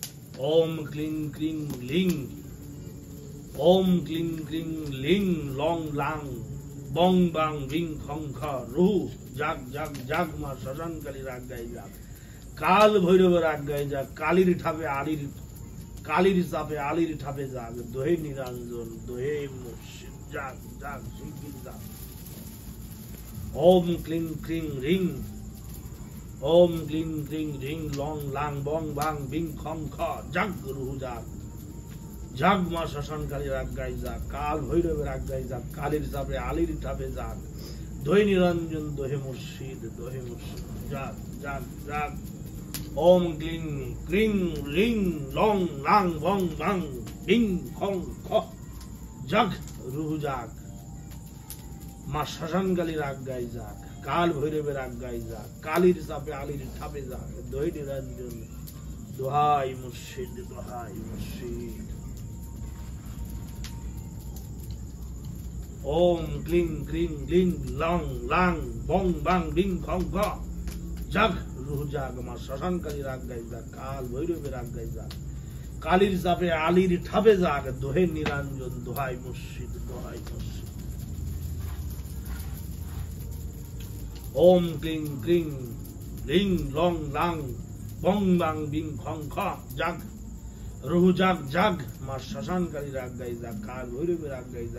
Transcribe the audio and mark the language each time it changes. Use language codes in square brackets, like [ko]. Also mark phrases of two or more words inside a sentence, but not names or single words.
[bn] ওঁ ক্লিং ক্লিং লিং. ওঁ ক্লিং ক্লিং লিং লং লাং. বং বাং বিং খং খা রুহু জাগ জাগ জাগ মা শ্মশান কালী রাগ গাই জাগ. কাল ভৈরব রাগ গাই জাগ। কালীর থাপে আলির কালীর সাপে আলির থাপে জাগ. দোহাই নিরঞ্জন দোহাই মুর্শিদ জাগ জাগ শিকল জাগ. ওঁ ক্লিং ক্লিং রিং। ওঁ ক্লিং ক্লিং রিং লং লাং বং বাং বিং খং খা জাগ রুহু জাগ. জাগ মা শ্মশান কালী রাগ গাই জাগ. কাল ভৈরব রাগ গাই জাগ। কালীর সাপে আলির থাপে জাগ. দোহাই নিরঞ্জন দোহাই মুর্শিদ দোহাই মুর্শিদ জাগ জাগ জাগ. ওঁ ক্লিং ক্লিং রিং লং লাং বং বাং বিং খং খা জাগ রুহু জাগ. মা শ্মশান কালী রাগ গাই জাগ. কাল ভৈরব রাগ গাই জাগ। কালীর সাপে আলির থাপে জাগ. দোহাই নিরঞ্জন দোহাই মুর্শিদ দোহাই মুর্শিদ. ওঁ ক্লিং ক্লিং লিং লং লাং বং বাং বিং খং খা জাগ রুহু জাগ. মা শ্মশান কালী রাগ গাই জাগ। কাল ভৈরব রাগ গাই জাগ. কালীর সাপে আলির থাপে জাগ. দোহাই নিরঞ্জন দোহাই মুর্শিদ দোহাই মুর্শিদ. ওঁ ক্লিং ক্লিং লিং লং লাং বং বাং বিং খং খা জাগ রুহু জাগ জাগ. মা শ্মশান কালী রাগ গাই জাগ। কাল ভৈরব রাগ গাই জাগ.